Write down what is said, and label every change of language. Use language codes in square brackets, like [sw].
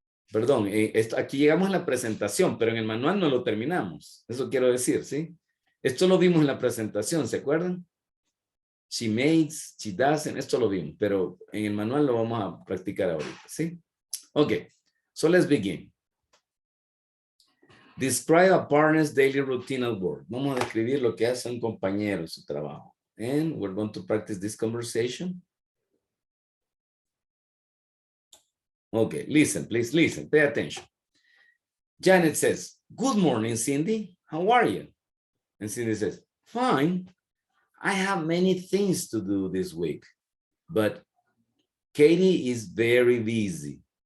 [es] Perdón, aquí llegamos a la presentación, pero en el manual no lo terminamos. Eso quiero decir, ¿sí? Esto lo vimos en la presentación, ¿se acuerdan? [en] She makes, she doesn't, [es] esto lo vimos, pero en el manual lo vamos a practicar ahorita, ¿sí? [en] Ok, so let's begin. Describe a partner's daily routine at work. [es] Vamos a describir lo que hace un compañero en su trabajo. [en] And we're going to practice this conversation. Okay, listen, please listen, pay attention. Janet says, good morning, Cindy. How are you? And Cindy says, fine. I have many things to do this week, but Katie is very busy.